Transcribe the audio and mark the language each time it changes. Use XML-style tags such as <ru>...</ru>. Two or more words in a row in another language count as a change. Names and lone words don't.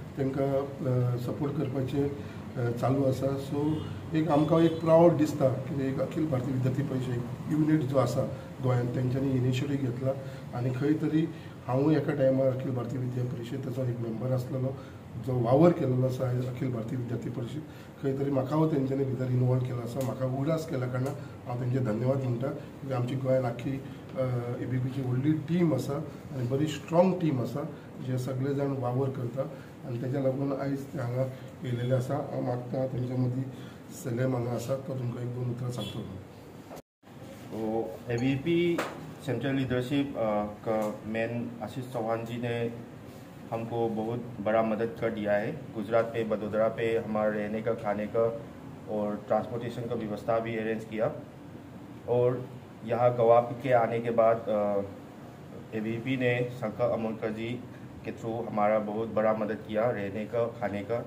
<kok>तांकां सपोर्ट करपाचे चालू आसा सो एक आमकां एक प्रावड दिसता की एक अखिल भारतीय विद्यार्थी परिषद युनिट जो आसा गोंयांत तेंच्यांनी इनिशिएटीव घेतला आनी खंय तरी हांवूय एका टायमार अखिल भारतीय विद्यार्थी परिशदेचो एक मेंबर आसलेलो जो वावर केलेलो आसा अखिल भारतीय विद्यार्थी परिषद खंय तरी म्हाका तेंच्यांनी भितर इनवॉल्व केलो आसा म्हाका उगडास केल्या कारणान हांव तेंचे धन्यवाद म्हणटा की आमची गोंयांत आख्खी ABPची व्हडली टीम आसा आनी बरी</kok> <en>strong team</en> <kok>आसा जे सगळे जाण वावर करता आनी तेज्या लागून आयज ते हांगा येयलेले आसा हांव मागता तेंच्या मदीं सलेम हांगा आसा तो तुमकां 1-2 उतरां सांगतलो</kok> <hi>ABP</hi> <en>central leadership</en> <hi>का मैन आशीष चौहान जी ने हमको बहुत बड़ा मदद कर दिया है गुजरात पे बड़ोदरा पे हमारे रहने का खाने का और ट्रांसपोर्टेशन का व्यवस्था भी अरेंज किया और यहाँ गोवा के आने के बाद ABP ने शंकर अमोलकर जी के थ्रू हमारा बहुत बड़ा मदद किया रहने का खाने का</hi>